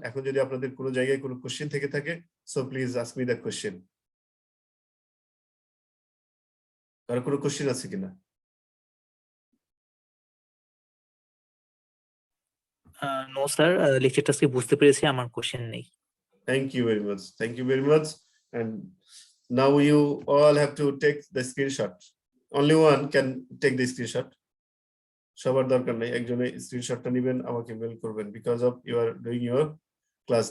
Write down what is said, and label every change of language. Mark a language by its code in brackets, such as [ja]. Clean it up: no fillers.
[bn] এখন যদি আপনাদের কোনো জায়গায় কোনো কোশ্চেন থেকে থাকে, so please ask me the question. কারো কোনো কোশ্চেন আছে কিনা? নো স্যার, লেকচারটা আজকে বুঝতে পেরেছি, আমার কোশ্চেন নেই। [en] Thank you very much. Thank you very much. And now you all have to take the screenshot. Only one can take the screenshot. [bn] সবার দরকার নেই, একজনে স্ক্রিনশটটা নেবেন, আমাকে মেল করবেন, because of you are doing your class.